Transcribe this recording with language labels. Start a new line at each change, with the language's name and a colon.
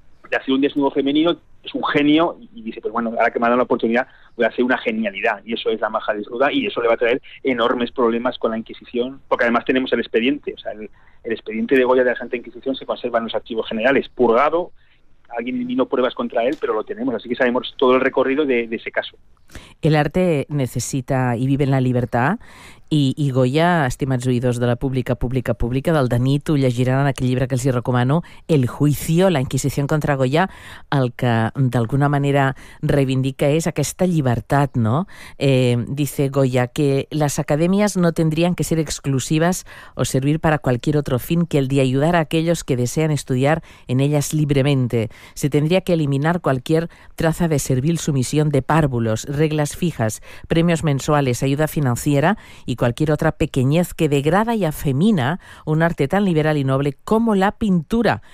Spanish: de hacer un desnudo femenino, es un genio y dice, pues bueno, ahora que me ha dado la oportunidad voy a hacer una genialidad, y eso es la maja desnuda, y eso le va a traer enormes problemas con la Inquisición, porque además tenemos el expediente, o sea, el expediente de Goya de la Santa Inquisición se conserva en los archivos generales, purgado, alguien eliminó pruebas contra él, pero lo tenemos, así que sabemos todo el recorrido de ese caso. El arte necesita y vive en la libertad,
Catalan: I Goya, estimats oïdors de la pública, pública, pública, del Denit, ho llegiran en aquell llibre que els hi recomano, El juicio, la Inquisició contra Goya, el que d'alguna manera reivindica és aquesta llibertat, no?
Spanish: Dice Goya que las academias no tendrían que ser exclusivas o servir para cualquier otro fin que el de ayudar a aquellos que desean estudiar en ellas libremente. Se tendría que eliminar cualquier traza de servil sumisión de párvulos, reglas fijas, premios mensuales, ayuda financiera y cualquier otra pequeñez que degrada y afemina un arte tan liberal y noble como la pintura.